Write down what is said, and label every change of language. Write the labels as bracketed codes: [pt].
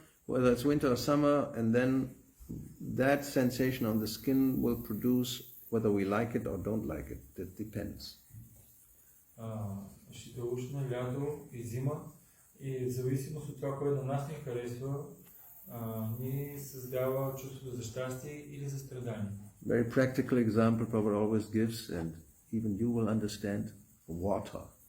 [en] whether it's winter or summer, and then that sensation on the skin will produce whether we like it or don't like it. It depends. [bg] Шитоушна, лято и зима, и в зависимост от това, което на нас ни харесва, ни създава чувство за щастие или за страдание. [en] Very practical example Prabhupada always gives, and even you will understand, water.